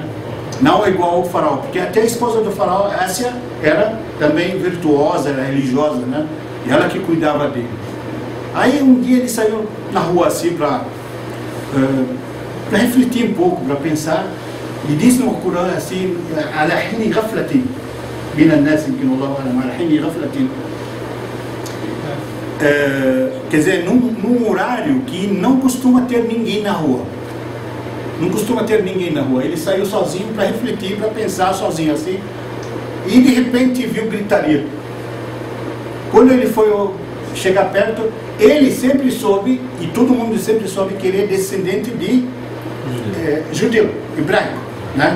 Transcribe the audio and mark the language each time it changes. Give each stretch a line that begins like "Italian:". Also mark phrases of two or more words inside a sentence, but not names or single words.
Portuguese: Não é igual ao faraó, porque até a esposa do faraó, Ásia, era também virtuosa, era religiosa, né? E ela que cuidava dele. Aí um dia ele saiu na rua assim para refletir um pouco, para pensar, e diz no Corão assim,
Arabic: على حين غفلة من الناس يمكن الله على حين غفلة.
Portuguese: Quer dizer, num horário que não costuma ter ninguém na rua. Não costuma ter ninguém na rua. Ele saiu sozinho para refletir, para pensar sozinho assim. E de repente viu gritaria. Quando ele foi chegar perto, ele sempre soube, e todo mundo sempre soube, que ele é descendente de judeu, hebraico, né?